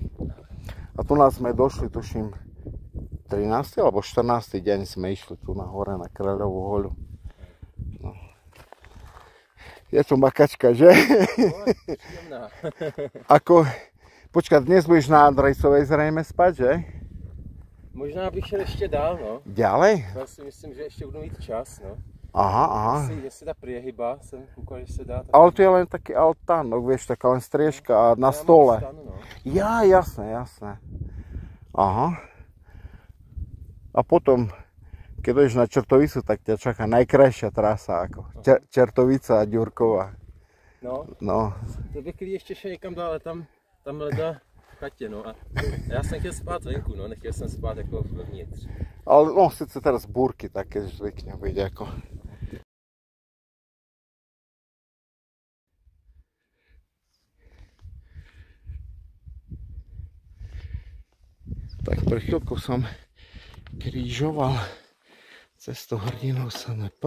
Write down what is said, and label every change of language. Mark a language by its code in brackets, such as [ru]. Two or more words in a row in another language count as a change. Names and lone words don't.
[sk] A tu nás sme došli, tuším, 13. alebo 14. deň sme išli tu na hore na Kráľovú hoľu. No. Je to makačka, že? [cs] Příjemná. [sk] Ako, počkaj, dnes budeš na Andrejcovej zrejme spať, že? [cs] Možná bych šel ještě dál, no. [sk] Ďalej? [cs] Já si myslím, že ještě budu mít čas, no. [sk] Aha. [cs] Jestli ta priehyba, jsem koukal, že se dá. Tak... [sk] Ale to je len taký altánok, vieš, taká len striežka a na stole. [cs] Stanu, no. [sk] Ja, jasné. Aha. A potom, keď ideš na Čertovicu, tak ťa čaká najkrajšia trasa, ako Čertovica a Ďurková. No. [cs] To bych ještě šel někam dál, ale tam leda v chatě, no. A já jsem chtěl spát venku, no, nechtěl jsem spát jako vevnitř. Ale no, [sk] sice teraz búrky také zvykne byť ako. Tak pre chvíľku som krížoval cestu Hrdinou SNP.